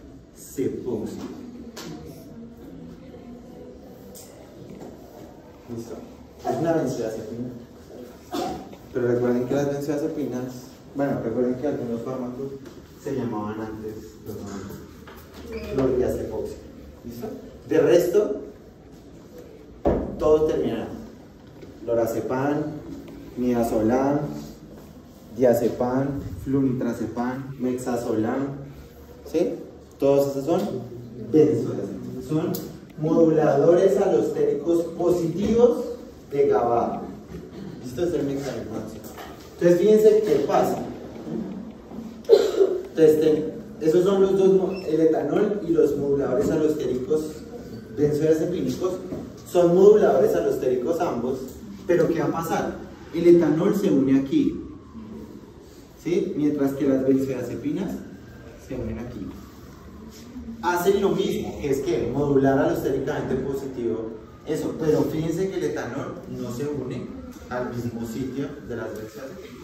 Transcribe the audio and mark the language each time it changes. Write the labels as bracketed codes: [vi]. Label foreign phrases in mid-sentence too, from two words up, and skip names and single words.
[es] ¿Listo? Es una benzodiazepina. Pero recuerden que las benzodiazepinas, bueno, recuerden que algunos fármacos se llamaban antes los nombres clordiazepam. ¿Listo? De resto, todos terminan. Lorazepam, midazolam, diazepam, flunitrazepam, mexazolam, ¿sí? Todos esos son benzodiazepinas. Son moduladores alostéricos positivos de GABA. Esto es el mecanismo de acción. Entonces, fíjense qué pasa. Entonces, esos son los dos, el etanol y los moduladores alostéricos benzodiazepínicos. Son moduladores alostéricos ambos, pero ¿qué va a pasar? El etanol se une aquí, ¿sí? Mientras que las benzodiazepinas se unen aquí. hacen lo mismo, que es que modular alostéricamente positivo, eso, pero fíjense que el etanol no se une al mismo sitio de las benzoacepinas.